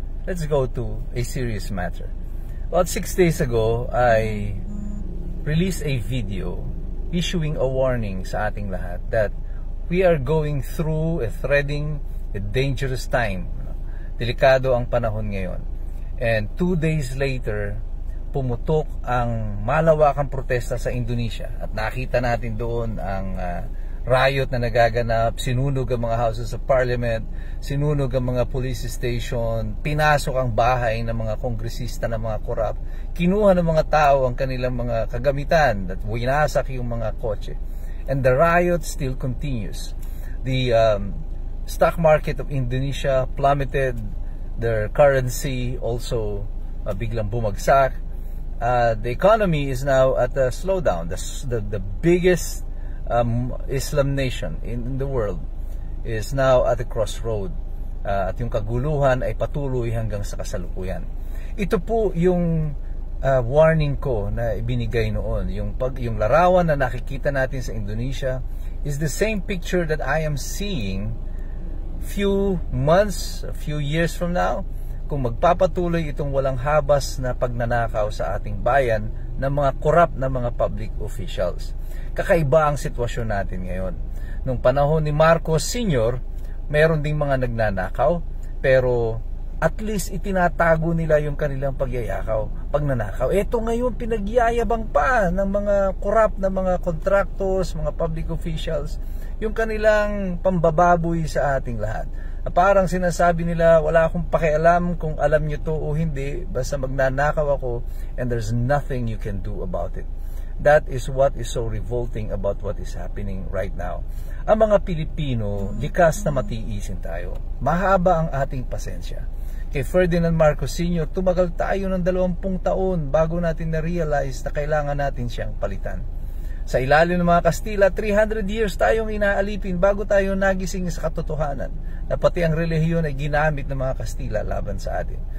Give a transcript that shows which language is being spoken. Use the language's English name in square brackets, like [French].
[English] Let's go to a serious matter. About 6 days ago, I released a video issuing a warning [Filipino] sa ating lahat [English] that we are going through threading a dangerous time. [Filipino] Delikado ang panahon ngayon. [English] And 2 days later, [Filipino] pumutok ang malawakang protesta sa Indonesia at nakita natin doon ang riot na nagaganap, sinunog ang mga [English] houses of parliament, [Filipino] sinunog ang mga police station, pinasok ang bahay ng mga kongresista na mga korap, kinuha ng mga tao ang kanilang mga kagamitan at winasak yung mga kotse. [English] And the riot still continues. The stock market of Indonesia plummeted, their currency also [Filipino] biglang bumagsak. [English] The economy is now at a slowdown. The biggest Islam nation in the world is now at a crossroad. [Filipino] At yung kaguluhan ay patuloy hanggang sa kasalukuyan. Ito po yung warning ko na ibinigay noon. Yung larawan na nakikita natin sa Indonesia [English] is the same picture that I am seeing few months, a few years from now, [Filipino] kung magpapatuloy itong walang habas na pagnanakaw sa ating bayan ng mga korap na mga public officials. Kakaiba ang sitwasyon natin ngayon. Nung panahon ni Marcos Sr., meron ding mga nagnanakaw, pero at least itinatago nila yung kanilang pagnanakaw. Ito ngayon pinagyayabang pa ng mga korap na mga contractors, mga public officials, yung kanilang pambababoy sa ating lahat. Parang sinasabi nila, wala akong pakialam kung alam nyo to o hindi, basta magnanakaw ako [English] and there's nothing you can do about it. That is what is so revolting about what is happening right now. [Filipino] Ang mga Pilipino, likas na matiisin tayo. Mahaba ang ating pasensya. Kay Ferdinand Marcos Sr., tumagal tayo ng 20 taon bago natin na-realize na kailangan natin siyang palitan. Sa ilalim ng mga Kastila, 300 years tayong inaalipin bago tayo nagising sa katotohanan na pati ang relihiyon ay ginamit ng mga Kastila laban sa atin.